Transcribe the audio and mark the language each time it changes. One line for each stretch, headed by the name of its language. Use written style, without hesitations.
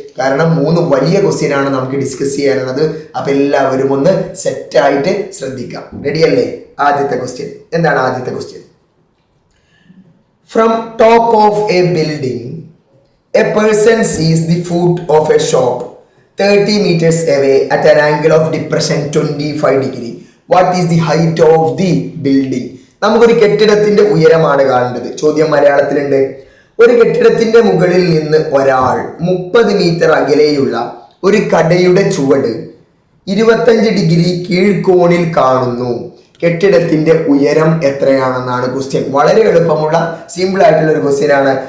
Malayalam: കാരണം 3 വലിയ ക്വസ്റ്റ്യൻ ആണ് നമുക്ക് ഡിസ്കസ് ചെയ്യാനുള്ളത്. അപ്പോൾ എല്ലാവരും ഒന്ന് സെറ്റായിട്ട് ശ്രദ്ധിക്കാം. റെഡിയല്ലേ? ആദ്യത്തെ ക്വസ്റ്റ്യൻ എന്താണ്? ആദ്യത്തെ question,
English: From top of a building a person sees the foot of a shop 30 meters away at an angle of depression 25 degree. What is the height of the building?
Malayalam: നമുക്കൊരു കെട്ടിടത്തിന്റെ ഉയരമാണ് കാണേണ്ടത്. ചോദ്യം മലയാളത്തിലുണ്ട്. ഒരു കെട്ടിടത്തിന്റെ മുകളിൽ നിന്ന് ഒരാൾ 30 മീറ്റർ അകലെയുള്ള ഒരു കടയുടെ ചുവട് 25 ഡിഗ്രി കീഴ്കോണിൽ കാണുന്നു. കെട്ടിടത്തിന്റെ ഉയരം എത്രയാണെന്നാണ് ക്വസ്റ്റ്യൻ. വളരെ എളുപ്പമുള്ള സിമ്പിൾ ആയിട്ടുള്ള ഒരു ക്വസ്റ്റ്യൻ ആണ്.